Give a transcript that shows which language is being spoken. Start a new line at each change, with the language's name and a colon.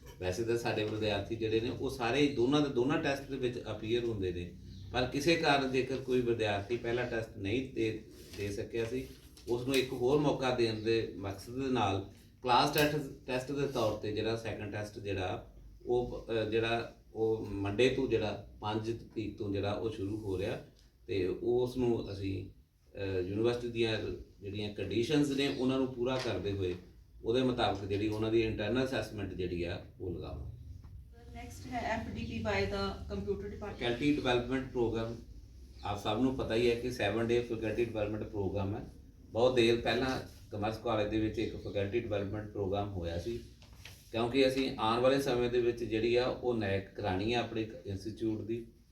Punjabi: ਵੈਸੇ ਤਾਂ ਸਾਡੇ ਵਿਦਿਆਰਥੀ ਜਿਹੜੇ ਨੇ ਉਹ ਸਾਰੇ ਦੋਨਾਂ ਟੈਸਟ ਦੇ ਵਿੱਚ ਅਪੀਅਰ ਹੁੰਦੇ ਨੇ, ਪਰ ਕਿਸੇ ਕਾਰਨ ਜੇਕਰ ਕੋਈ ਵਿਦਿਆਰਥੀ ਪਹਿਲਾ ਟੈਸਟ ਨਹੀਂ ਦੇ ਸਕਿਆ ਸੀ, ਉਸ ਨੂੰ ਇੱਕ ਹੋਰ ਮੌਕਾ ਦੇਣ ਦੇ ਮਕਸਦ ਦੇ ਨਾਲ ਕਲਾਸ ਟੈਸਟ ਦੇ ਤੌਰ ਤੇ ਜਿਹੜਾ ਸੈਕੰਡ ਟੈਸਟ ਜਿਹੜਾ ਉਹ ਮੰਡੇ ਤੋਂ ਜਿਹੜਾ 5 ਤਰੀਕ ਤੋਂ ਜਿਹੜਾ ਉਹ ਸ਼ੁਰੂ ਹੋ ਰਿਹਾ, ਤੇ ਉਸ ਨੂੰ ਅਸੀਂ ਯੂਨੀਵਰਸਿਟੀ ਦੀਆਂ ਜਿਹੜੀਆਂ ਕੰਡੀਸ਼ਨਸ ਨੇ ਉਹਨਾਂ ਨੂੰ ਪੂਰਾ ਕਰਦੇ ਹੋਏ ਉਹਦੇ ਮੁਤਾਬਕ ਜਿਹੜੀ ਉਹਨਾਂ ਦੀ ਇੰਟਰਨਲ ਅਸੈਸਮੈਂਟ ਜਿਹੜੀ ਆ ਉਹ ਲਗਾਵਾਂਗੇ।
English: Next ਹੈ FDP by the computer department.
Punjabi: Faculty development programme ਆਪ ਸਭ ਨੂੰ ਪਤਾ ਹੀ ਹੈ ਕਿ 7 ਡੇ ਫੈਕਲਟੀ ਡਿਵੈਲਪਮੈਂਟ ਪ੍ਰੋਗਰਾਮ ਹੈ। ਬਹੁਤ ਦੇਰ ਪਹਿਲਾਂ ਕਮਰਸ ਕਾਲਜ ਦੇ ਵਿੱਚ ਇੱਕ ਫੈਕਲਟੀ ਡਿਵੈਲਪਮੈਂਟ ਪ੍ਰੋਗਰਾਮ ਹੋਇਆ ਸੀ, ਕਿਉਂਕਿ ਅਸੀਂ ਆਉਣ ਵਾਲੇ ਸਮੇਂ ਦੇ ਵਿੱਚ ਜਿਹੜੀ ਆ ਉਹ ਨੈਕ ਕਰਾਉਣੀ ਆ ਆਪਣੇ ਇੰਸਟੀਚਿਊਟ ਦੀ।